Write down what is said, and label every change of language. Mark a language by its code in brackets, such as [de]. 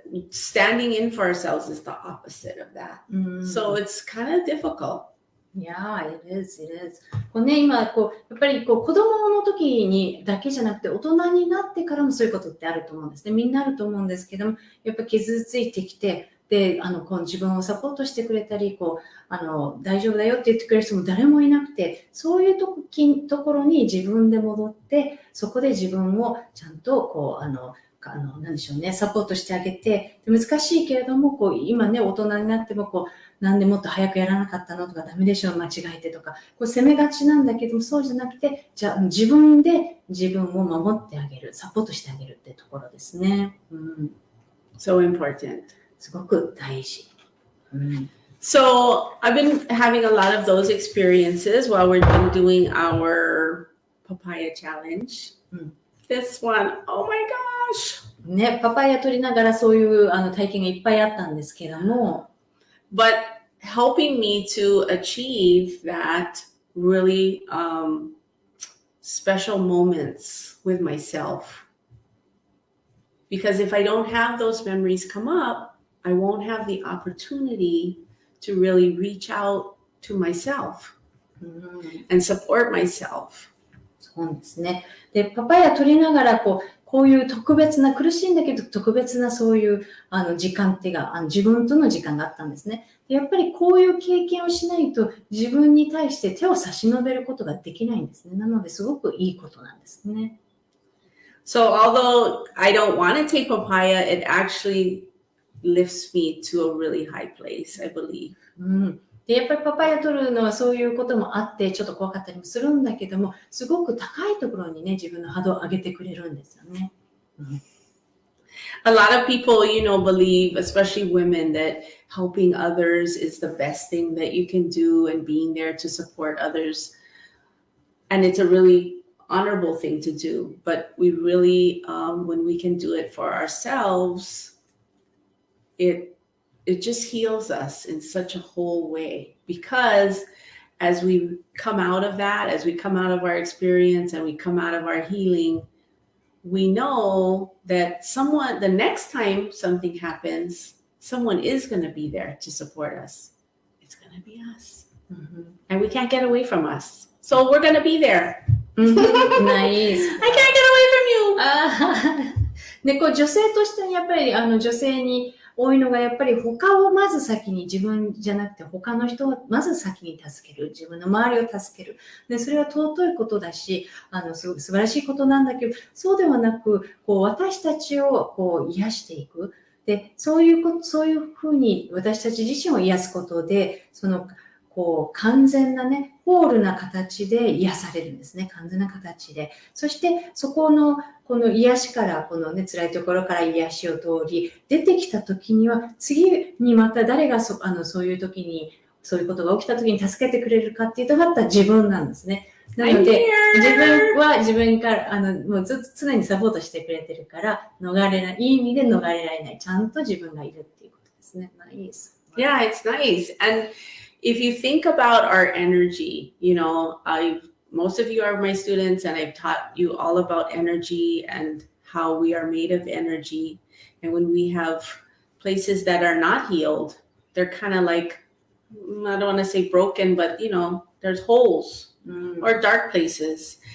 [en] Standing in for ourselves is the opposite of that. So it's kind of difficult.Yeah, it is. [ja] 今やっぱり子供の時にだけじゃなくて大人になってからもそういうことってあると思うんですね。みんなあると思うんですけども、やっぱ傷ついてきて、で自分をサポートしてくれたり大丈夫だよって言ってくれる人も誰もいなくて、そういうところに自分で戻って、そこで自分をちゃんとなんでしょうね、サポートしてあげて、難しいけれども今ね大人になってもなんでもっと早くやらなかったのとか、ダメでしょ、間違えてとか責めがちなんだけども、そうじゃなくて、じゃあ自分で自分を守ってあげる、サポートしてあげるってところですね。 [en] So important. [ja] すごく大事。 [en] So I've been having a lot of those experiences while we've been doing our papaya challenge. This one, oh my gosh. [ja] ね、パパイヤ取りながらそういう体験がいっぱいあったんですけども。 [en] But helping me to achieve that really special moments with myself. Because if I don't have those memories come up, I won't have the opportunity to really reach out to myself and support myself. [ja] そうですね。で、パパイヤ取りながらこういう特別な、苦しいんだけど特別なそういう時間っていうか、自分との時間があったんですね。でやっぱりこういう経験をしないと自分に対して手を差し伸べることができないんですね。なのですごくいいことなんですね。 [en] So although I don't want to take papaya, it actually lifts me to a really high place, I believe. [ja] でやっぱりパパイヤ取るのはそういうこともあってちょっと怖かったりもするんだけども、すごく高いところにね自分の波動を上げてくれるんですよね。 [en] A lot of people, believe, especially women, that helping others is the best thing that you can do and being there to support others. And it's a really honorable thing to do. But we really, when we can do it for ourselves, it just heals us in such a whole way. Because as we come out of that, as we come out of our experience and we come out of our healing, we know that the next time something happens, someone is going to be there to support us. It's going to be us. And we can't get away from us. So we're going to be there. Nice. I can't get away from you. [ja] で、女性としてやっぱり女性に多いのがやっぱり他をまず先に自分じゃなくて他の人をまず先に助ける。自分の周りを助ける。で、それは尊いことだし、素晴らしいことなんだけど、そうではなく、私たちを癒していく。で、そういうふうに私たち自身を癒すことで、完全なね、ホールな形で癒されるんですね。完全な形で。そして、この癒しから、辛いところから癒しを通り、出てきた時には、次にまた誰がそういう時に、そういうことが起きた時に助けてくれるかっていうと、また自分なんですね。なので、自分は自分から、もう常にサポートしてくれてるから、いい意味で逃れられない。ちゃんと自分がいるっていうことですね。 [en] Nice. Yeah, it's nice. And if you think about our energy, most of you are my students and I've taught you all about energy and how we are made of energy. And when we have places that are not healed, they're kind of like, I don't want to say broken, but there's holes or dark places.